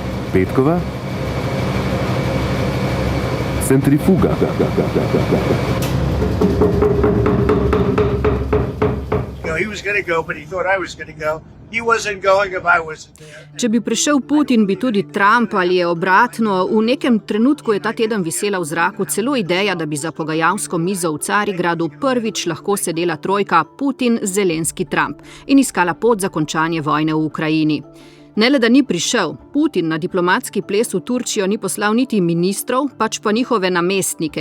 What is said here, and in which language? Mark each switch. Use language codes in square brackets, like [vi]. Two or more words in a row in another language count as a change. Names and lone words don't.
[sl] Petkova? Centrifuga. [en] He was going to go, but he thought I was going to go. He wasn't going if I wasn't there. [sl] Če bi prišel Putin, bi tudi Trump ali je obratno. V nekem trenutku je ta teden visela v zraku celo ideja, da bi za pogajalsko mizo v Carigradu prvič lahko sedela trojka Putin, Zelenski, Trump in iskala pot za končanje vojne v Ukrajini. Ne le, da ni prišel, Putin na diplomatski ples v Turčijo ni poslal niti ministrov, pač pa njihove namestnike.